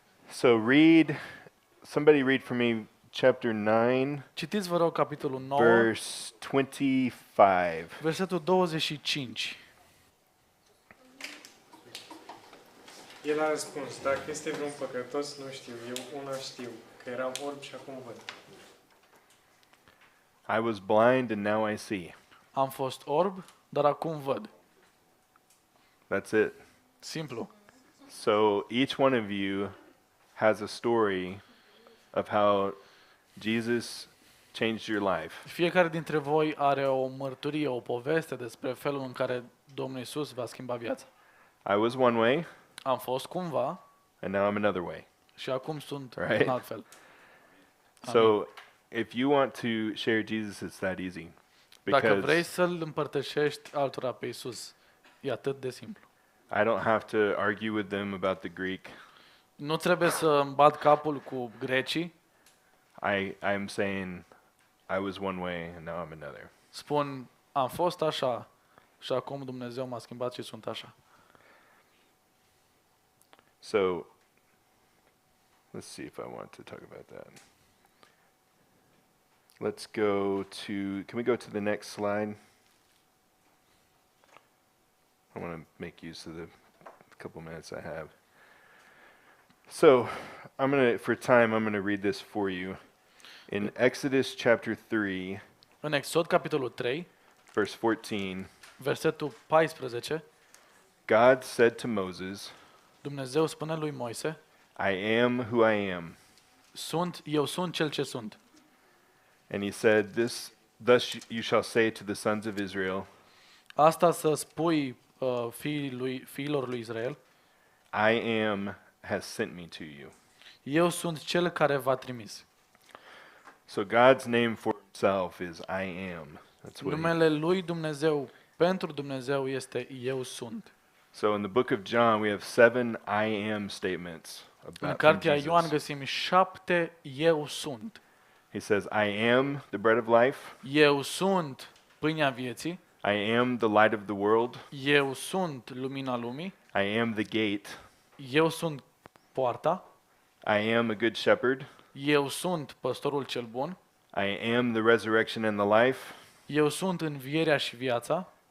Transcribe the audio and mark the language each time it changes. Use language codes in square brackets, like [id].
[en] So somebody read for me chapter 9, [ro] Citiți, vă rog, capitolul 9, [en] verse 25. [ro] versetul 25. El a răspuns, dacă este vreun păcătos, nu știu, eu una știu, că eram orb și acum văd. [en] I was blind and now I see. [ro] Am fost orb, dar acum văd. [en] That's it. [ro] Simplu. [en] So each one of you has a story of how Jesus changed your life. [ro] Fiecare dintre voi are o mărturie, o poveste despre felul în care Domnul Iisus va schimba viața. [en] I was one way, [ro] Am fost cumva [en] and now I'm another way. [ro] și acum sunt [en] Right. [ro] în alt fel. [en] So if you want to share Jesus, it's that easy. [ro] Dacă vrei [en] Because [ro] să-L împărtășești altora pe Iisus, e atât de simplu. [en] I don't have to argue with them about the Greek. [ro] Nu trebuie să îmi bat capul cu grecii. [en] I'm saying I was one way and now I'm another. Spun, am fost așa și acum Dumnezeu m-a schimbat și sunt așa. So let's see if I want to talk about that. Let's go to, can we go to the next slide? I want to make use of the couple minutes I have. So, for time, I'm going to read this for you. In Exodus chapter 3, [ro] În Exod, capitolul 3, [en] verse 14, [ro] versetul 14, [en] God said to Moses, [ro] Dumnezeu spune lui Moise, [en] I am who I am. [ro] eu sunt cel ce sunt. [en] And he said, thus you shall say to the sons of Israel, [ro] Asta să spui fiilor lui Israel, [en] I am has sent me to you. [ro] eu sunt cel care v-a trimis. [en] So God's name for himself is I am. That's what [ro] Numele lui Dumnezeu pentru Dumnezeu este eu sunt. [en] So in the book of John we have 7 I am statements [ro] În [en] about [ro] cartea [en] Jesus. [ro] Ioan găsim 7 eu sunt. [en] He says, I am the bread of life. [ro] Eu sunt pâinea vieții. [en] I am the light of the world. [ro] Eu sunt lumina lumii. [en] I am the gate. [ro] Eu sunt poarta. [en] I am a good shepherd. [ro] Eu sunt păstorul cel bun. [en] I am the resurrection and the life. [ro] Eu sunt învierea și viața.